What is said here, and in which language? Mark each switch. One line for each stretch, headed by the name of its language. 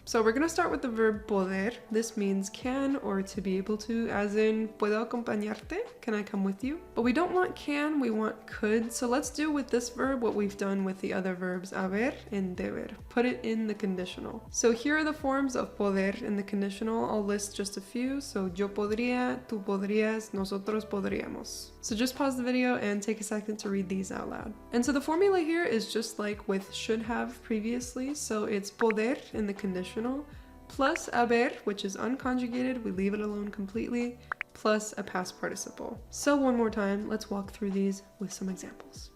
English: So we're gonna start with the verb poder. This means can or to be able to, as in,
Spanish: puedo acompañarte?
English: Can I come with you? But we don't want can, we want could. So let's do with this verb what we've done with the other verbs haber and deber. Put it in the conditional. So here are the forms of poder in the conditional. I'll list just a few.
Spanish: So yo podría, tú podrías, nosotros podríamos.
English: So just pause the video and take a second to read these out loud. And so the formula here is just like with should have previously. So it's poder in the conditional plus haber, which is unconjugated, we leave it alone completely, plus a past participle. So one more time, let's walk through these with some examples.